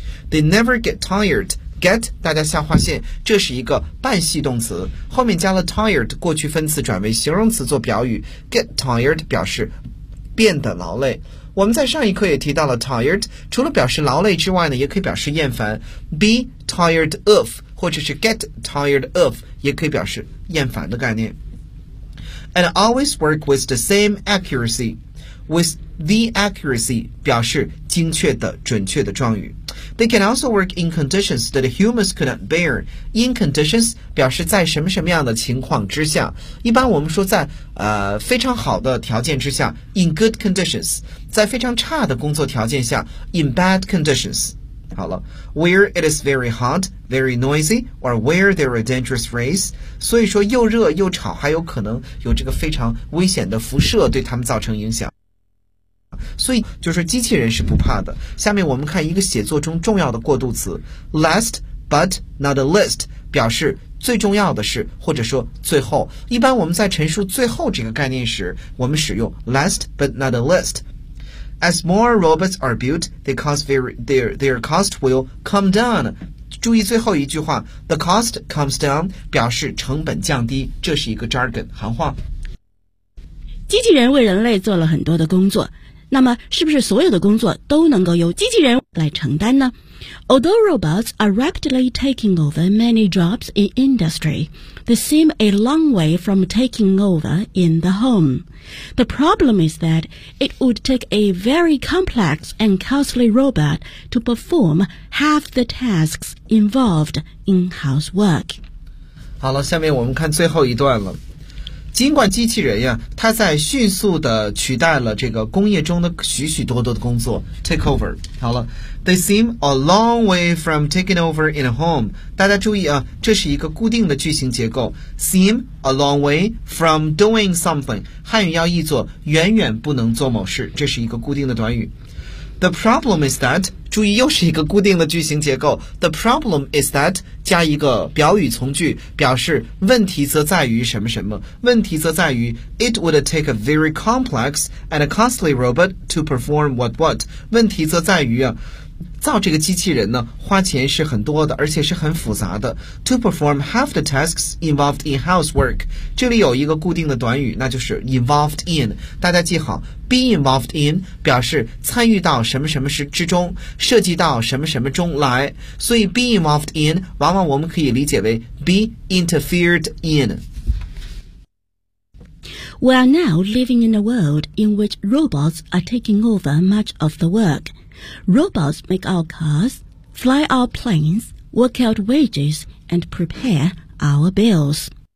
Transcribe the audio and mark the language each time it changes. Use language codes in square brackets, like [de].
[en] They never get tired， get [zh] 大家下划线，这是一个半系动词，后面加了 tired 过去分词转为形容词做表语， get tired 表示变得劳累。我们在上一课也提到了 tired 除了表示劳累之外呢，也可以表示厌烦， [en] be tired of [zh] 或者是 [en] get tired of [zh] 也可以表示厌烦的概念。 [en] And always work with the same accuracy， with the accuracy [zh] 表示精确的准确的状语。 [en] They can also work in conditions that humans could not bear。 [zh] In conditions 表示在什么什么样的情况之下，一般我们说在非常好的条件之下 [en] in good conditions， [zh] 在非常差的工作条件下 [en] in bad conditions。 [zh] 好了 ， [en] where it is very hot, very noisy, or where there are dangerous rays， [zh] 所以说又热又吵，还有可能有这个非常危险的辐射对他们造成影响。所以就是机器人是不怕的。下面我们看一个写作中重要的过渡词 ， [en] last but not least， [zh] 表示最重要的是或者说最后。一般我们在陈述最后这个概念时，我们使用 [en] last but not least。 As more robots are built, their cost will come down. [zh] 注意最后一句话 , [en] the cost comes down, [zh] 表示成本降低，这是一个 jargon, 行话。机器人为人类做了很多的工作，那么是不是所有的工作都能够由机器人来承担呢？ [en] Although robots are rapidly taking over many jobs in industry, they seem a long way from taking over in the home. The problem is that it would take a very complex and costly robot to perform half the tasks involved in housework. [zh] 好了，下面我们看最后一段了。尽管机器人呀，它在迅速地取代了这个工业中的许许多多的工作 ， [en] take over。 [zh] 好了 [en] ，they seem a long way from taking over in a home。 [zh] 大家注意啊，这是一个固定的句型结构 ， [en] seem a long way from doing something。 [zh] 汉语要译作远远不能做某事，这是一个固定的短语。 [en] The problem is that， [zh] 注意又是一个固定的句型结构。 [en] The problem is that [zh] 加一个表语从句，表示问题则在于什么什么。问题则在于 [en] ，it would take a very complex and a costly robot to perform what what。 [zh] 问题则在于啊，造这个机器人呢，花钱是很多的，而且是很复杂的。 [en] To perform half the tasks involved in housework， [zh] 这里有一个固定的短语，那就是 [en] involved in。 [zh] 大家记好 ， [en] be involved in [zh] 表示参与到什么什么事之中，涉及到什么什么中来。所以 [en] be involved in [zh] 往往我们可以理解为 [en] be interfered in。 We are now living in a world in which robots are taking over much of the work. Robots make our cars, fly our planes, work out wages, and prepare our bills.